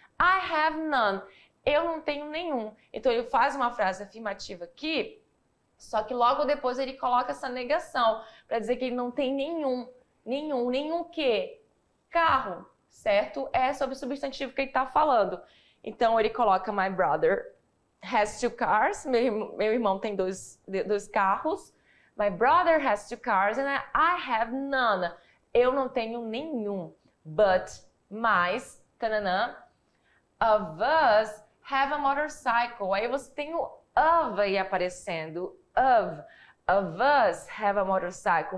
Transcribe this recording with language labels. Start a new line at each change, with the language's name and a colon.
English: I have none.
Portuguese: Eu não tenho nenhum. Então ele faz uma frase afirmativa aqui, só que logo depois ele coloca essa negação para dizer que ele não tem nenhum. Nenhum quê? Carro, certo? É sobre o substantivo que ele está falando. Então, ele coloca
English: my brother has 2 cars.
Portuguese: Meu irmão tem dois carros.
English: My brother has 2 cars and I have none.
Portuguese: Eu não tenho nenhum.
English: But, mas, tananã, of us have a motorcycle.
Portuguese: Aí você tem o of aí aparecendo.
English: Of us have a motorcycle.